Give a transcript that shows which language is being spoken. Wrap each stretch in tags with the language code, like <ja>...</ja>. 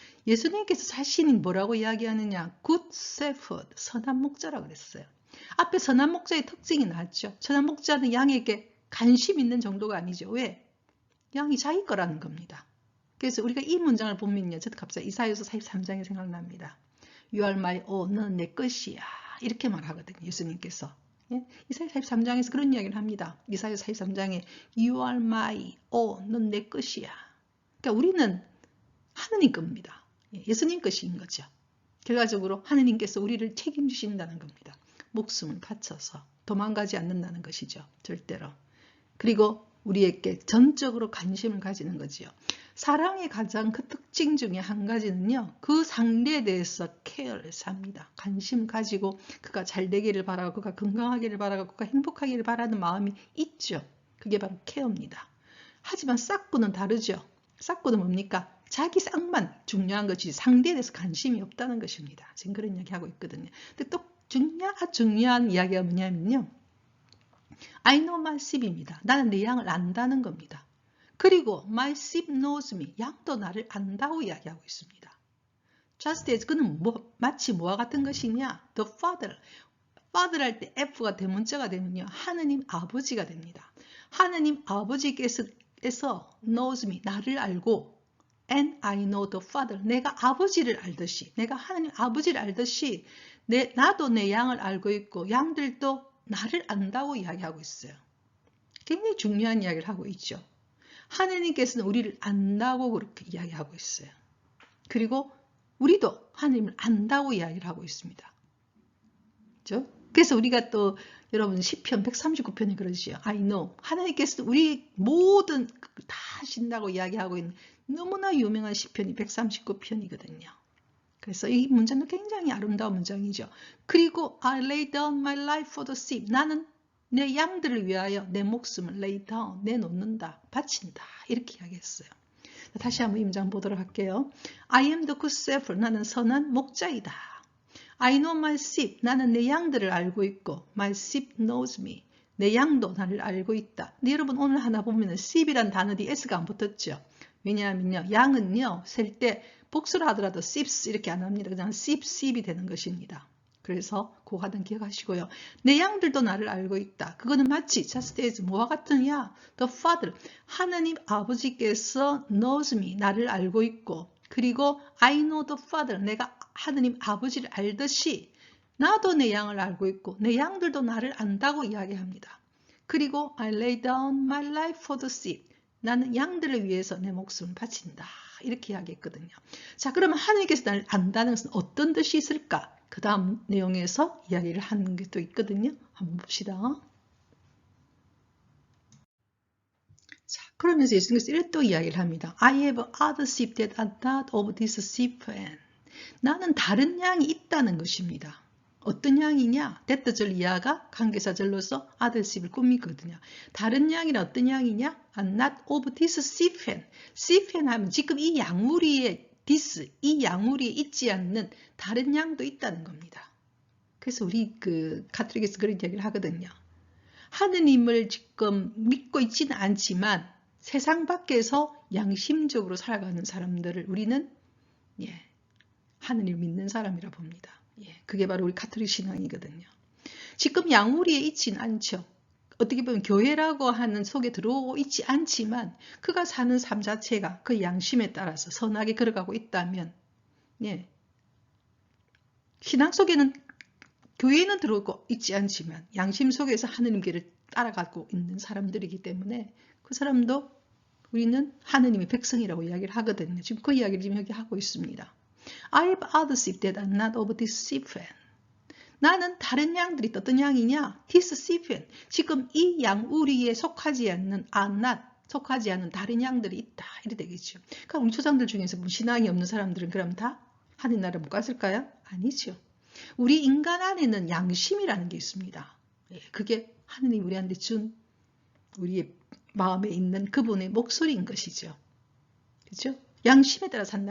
<ko>예수님께서 자신이 뭐라고 이야기하느냐? good shepherd, 선한 목자라고 그랬어요. 앞에 선한 목자의 특징이 나왔죠. 선한 목자는 양에게 관심 있는 정도가 아니죠. 왜? 양이 자기 거라는 겁니다. 그래서 우리가 이 문장을 보면요, 저도 갑자기 이사야서 43장이 생각납니다.</ko> <en>You are my own,</en> <ko>너는 내 것이야. 이렇게 말하거든요, 예수님께서. 예? 이사야 43장에서 그런 이야기를 합니다. 이사야 43장에</ko> <en>You are my own,</en> <ko>넌 내 것이야. 그러니까 우리는 하느님 겁니다. 예수님 것인 거죠. 결과적으로 하느님께서 우리를 책임지신다는 겁니다. 목숨을 바쳐서 도망가지 않는다는 것이죠. 절대로. 그리고 우리에게 전적으로 관심을 가지는 거지요. 사랑의 가장 그 특징 중에 한 가지는요, 그 상대에 대해서 케어를 합니다. 관심 가지고 그가 잘 되기를 바라고, 그가 건강하기를 바라고, 그가 행복하기를 바라는 마음이 있죠. 그게 바로 케어입니다. 하지만 싹구는 다르죠. 싹구는 뭡니까? 자기 싹만 중요한 것이 상대에 대해서 관심이 없다는 것입니다. 지금 그런 이야기 하고 있거든요. 근데 또 중요한 이야기가 뭐냐면요,</ko> <en>I know my sheep</en> <ko>입니다. 나는 내 양을 안다는 겁니다. 그리고</ko> <en>my sheep knows me.</en> <ko>양도 나를 안다고 이야기하고 있습니다.</ko> <en>Just as,</en> <ko>그는 마치 뭐와 같은 것이냐?</ko> <en>The Father.</en> <ko>Father 할 때 F가 대문자가 되면요, 하느님 아버지가 됩니다. 하느님 아버지께서</ko> <en>knows me,</en> <ko>나를 알고,</ko> <en>and I know the Father.</en> <ko>내가 아버지를 알듯이, 내가 하느님 아버지를 알듯이 나도 내 양을 알고 있고 양들도 나를 안다고 이야기하고 있어요. 굉장히 중요한 이야기를 하고 있죠. 하느님께서는 우리를 안다고 그렇게 이야기하고 있어요. 그리고 우리도 하느님을 안다고 이야기를 하고 있습니다. 그렇죠? 그래서 우리가 또 여러분 시편 139편이 그러지요.</ko> <en>I know.</en> <ko>하느님께서는 우리 모든 다 아신다고 이야기하고 있는 너무나 유명한 시편이 139편이거든요. 그래서 이 문장도 굉장히 아름다운 문장이죠. 그리고</ko> <en>I lay down my life for the sheep.</en> <ko>나는 내 양들을 위하여 내 목숨을 lay down, 내놓는다, 바친다. 이렇게 이야기했어요. 다시 한번 이 문장 보도록 할게요.</ko> <en>I am the good shepherd.</en> <ko>나는 선한 목자이다.</ko> <en>I know my sheep.</en> <ko>나는 내 양들을 알고 있고</ko> <en>my sheep knows me.</en> <ko>내 양도 나를 알고 있다. 근데 여러분 오늘 하나 보면 sheep이란 단어 뒤에 s가 안 붙었죠. 왜냐하면요, 양은요 셀 때 복수를 하더라도 sheeps 이렇게 안 합니다. 그냥 sheep이 되는 것입니다. 그래서 그거 하나 기억하시고요. 내 양들도 나를 알고 있다. 그거는 마치</ko> <en>just as</en> <ko>뭐와 같으냐? The Father, 하나님 아버지께서</ko> <en>knows me,</en> <ko>나를 알고 있고, 그리고</ko> <en>I know the Father,</en> <ko>내가 하나님 아버지를 알듯이 나도 내 양을 알고 있고 내 양들도 나를 안다고 이야기합니다.</ko> <en>그리고 I lay down my life for the sheep.</en> <ko>나는 양들을 위해서 내 목숨을 바친다. 이렇게 이야기했거든요. 자, 그러면 하나님께서 나를 안다는 것은 어떤 뜻이 있을까? 그 다음 내용에서 이야기를 하는 게 또 있거든요. 한번 봅시다. 자, 그러면서 예수님께서 이렇게 또 이야기를 합니다.</ko> <en>I have other sheep that are not of this sheep pen.</en> <ko>나는 다른 양이 있다는 것입니다. 어떤 양이냐? 대떠절 이하가 관계사절로서 other sheep을 꾸미거든요. 다른 양이란 어떤 양이냐?</ko> <en>Not of this sheep pen.</en> <ko>sheep pen 하면 지금 이 양무리에 this, 이 양우리에 있지 않는 다른 양도 있다는 겁니다. 그래서 우리 가톨릭에서 그런 이야기를 하거든요. 하느님을 지금 믿고 있지는 않지만 세상 밖에서 양심적으로 살아가는 사람들을 우리는 하느님을 믿는 사람이라 봅니다. 그게 바로 우리 가톨릭 신앙이거든요. 지금 양우리에 있지는 않죠. 어떻게 보면 교회라고 하는 속에 들어오고 있지 않지만 그가 사는 삶 자체가 그 양심에 따라서 선하게 걸어가고 있다면 신앙 속에는 교회는 들어오고 있지 않지만 양심 속에서 하느님께를 따라가고 있는 사람들이기 때문에 그 사람도 우리는 하느님의 백성이라고 이야기를 하거든요. 지금 그 이야기를 지금 여기 하고 있습니다.</ko> <en>I have other sheep that are not of this sheepfen.</en> <ko>나는 다른 양들이 어떤 양이냐?</ko> <en>His sheepfen.</en> <ko>지금 이 양우리에 속하지 않는 속하지 않는 다른 양들이 있다. 이래 되겠죠. 그러니까 우리 초장들 중에서 신앙이 없는 사람들은 그럼 다 하느님 나라 못 갔을까요? 아니죠. 우리 인간 안에는 양심이라는 게 있습니다. 그게 하느님 우리한테 준 우리의 마음에 있는 그분의 목소리인 것이죠. 그렇죠? 양심에 따라 산다.</ko>